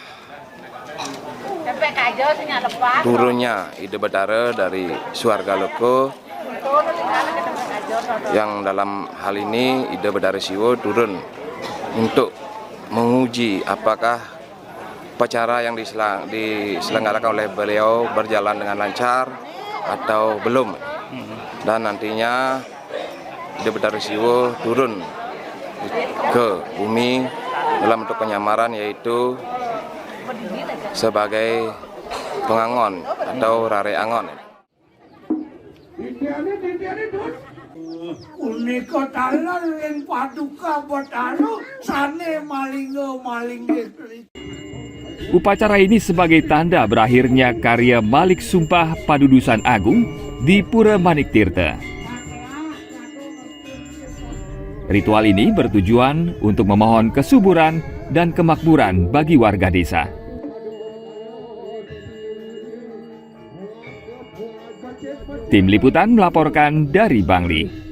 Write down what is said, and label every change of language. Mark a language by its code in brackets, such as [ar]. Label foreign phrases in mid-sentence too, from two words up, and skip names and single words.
[id] turunnya ide bedara dari Suarga Loko, yang dalam hal ini ide bedara Siwo turun untuk menguji apakah upacara yang diselenggarakan oleh beliau berjalan dengan lancar atau belum. Dan nantinya ide bedara Siwo turun ke bumi dalam bentuk penyamaran, yaitu sebagai pengangon atau rare angon. [ban] Punika talan ing paduka Bataru sane maling [id] Upacara ini sebagai tanda berakhirnya karya Malik Sumpah Padudusan Agung di Pura Maniktirta. Ritual ini bertujuan untuk memohon kesuburan dan kemakmuran bagi warga desa. Tim Liputan melaporkan dari Bangli.